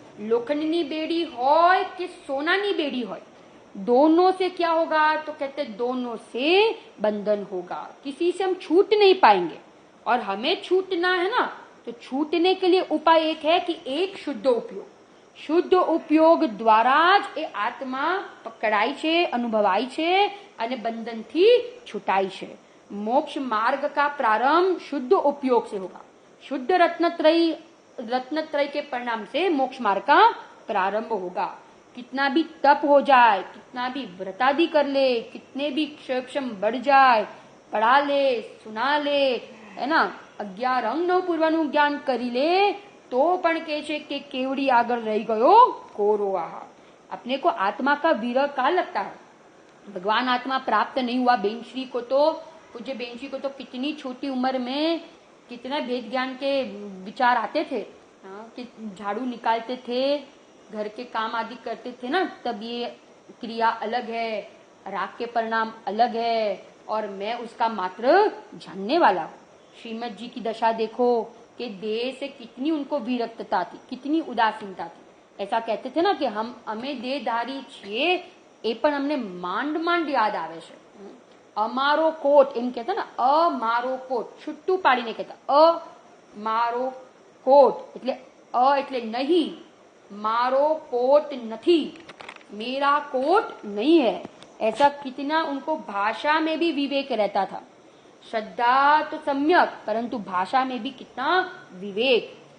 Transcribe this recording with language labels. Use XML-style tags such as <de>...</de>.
<gu>लोखंडनी बेड़ी होय कि सोनानी बेड़ी होय,</gu> <hi>दोनों से क्या होगा? तो कहते दोनों से बंधन होगा. किसी से हम छूट नहीं पाएंगे और हमें छूटना है ना, तो छूटने के लिए उपाय एक है कि एक शुद्ध उपयोग.</hi> <gu>શુદ્ધ ઉપયોગ દ્વારા જ એ આત્મા પકડાય છે, અનુભવાય છે અને બંધનથી છૂટાય છે.</gu> <hi>मोक्ष मार्ग का प्रारंभ शुद्ध उपयोग से होगा. शुद्ध रत्नत्रय के परिणाम से मोक्ष मार्ग का प्रारंभ होगा. कितना भी तप हो जाए, कितना भी व्रतादि कर ले, कितने भी क्षम बढ़ जाए, पढ़ा ले, सुना ले, है ना,</hi> <gu>11 અંગનો પૂર્વનું જ્ઞાન કરી લે तो पण કહે છે કે કેવડી આગળ રહી ગયો કોરો આહાર।</gu> <hi>अपने को आत्मा का विरह का लगता है, भगवान आत्मा प्राप्त नहीं हुआ। बेनश्री को तो, पूज्य बेनश्री को तो कितनी छोटी उम्र में कितने भेद ज्ञान के विचार आते थे, कि झाड़ू निकालते थे, घर के काम आदि करते थे ना, तब ये क्रिया अलग है, राग के परिणाम अलग है, और मैं उसका मात्र जानने वाला हूँ। श्रीमद जी की दशा देखो कि देह से कितनी उनको विरक्तता थी, कितनी उदासीनता थी। ऐसा कहते थे ना कि</hi> <gu>અમે દેહધારી છીએ, એ પણ અમને માંડ માંડ યાદ આવે છે। અમારો કોટ એમ કહેતા ને, અમારો કોટ છૂટું પાડીને કહેતા, અમારો કોટ એટલે એટલે નહીં, मारो कोट नहीं,</gu> <hi>मेरा कोट नहीं है। ऐसा कितना उनको भाषा में भी विवेक रहता था। श्रद्धा तो सम्यक, परंतु भाषा में भी कितना विवेक।</hi>